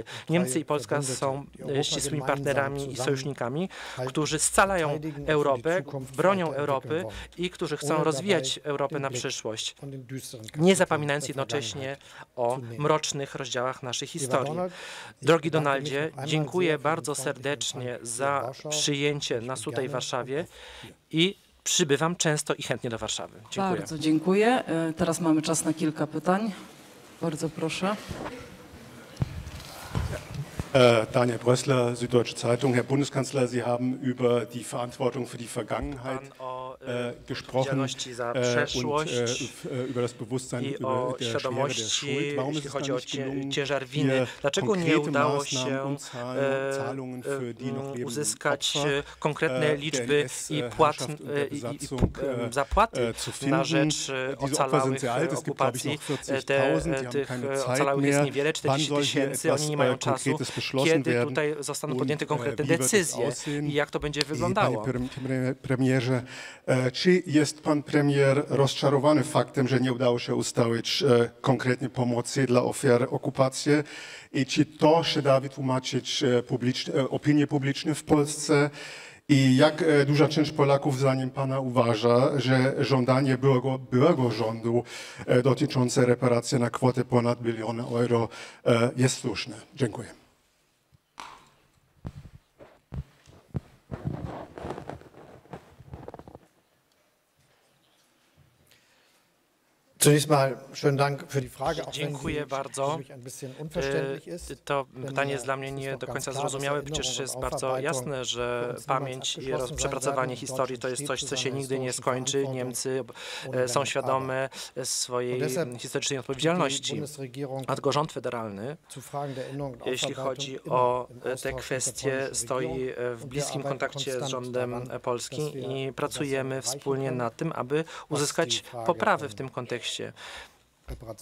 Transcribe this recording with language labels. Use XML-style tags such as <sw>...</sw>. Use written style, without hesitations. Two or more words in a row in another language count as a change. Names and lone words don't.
<pl>Niemcy i Polska są ścisłymi partnerami i sojusznikami, którzy scalają Europę, bronią Europy i którzy chcą rozwijać Europę na przyszłość, nie zapominając jednocześnie o mrocznych rozdziałach naszej historii. Drogi Donaldzie, dziękuję bardzo serdecznie za przyjęcie nas tutaj w Warszawie i przybywam często i chętnie do Warszawy. Dziękuję. Bardzo dziękuję. Teraz mamy czas na kilka pytań. Bardzo proszę. Daniel Brössler, Süddeutsche Zeitung.</pl> <de>Herr Bundeskanzler, Sie haben über die Verantwortung für die Vergangenheit gesprochen und über das Bewusstsein über der Schwere der Schuld. Warum ist es dann nicht gelungen, hier konkrete Maßnahmen und Zahlungen für die noch lebenden Opfer der NS-Herrschaft und der Besatzung zu finden? Diese Opfer sind sehr alt, es gibt, glaube ich, noch 40.000, die haben keine Zeit mehr. Wann soll hier etwas Konkretes</de> <pl>kiedy tutaj zostaną podjęte konkretne decyzje i jak to będzie wyglądało. Panie premierze, czy jest pan premier rozczarowany faktem, że nie udało się ustalić konkretnej pomocy dla ofiar okupacji i czy to się da wytłumaczyć opinii publicznej w Polsce? I jak duża część Polaków zdaniem pana uważa, że żądanie byłego rządu dotyczące reparacji na kwotę ponad 1 000 000 euro jest słuszne? Dziękuję.</pl> <de>Zunächst mal schönen Dank für die Frage.</de> <pl>Dziękuję bardzo. To pytanie jest dla mnie nie do końca zrozumiałe, przecież jest bardzo jasne, że pamięć i przepracowanie historii to jest coś, co się nigdy nie skończy. Niemcy są świadome swojej historycznej odpowiedzialności, a tylko rząd federalny, jeśli chodzi o te kwestie, stoi w bliskim kontakcie z rządem polskim i pracujemy wspólnie nad tym, aby uzyskać poprawy w tym kontekście.</pl>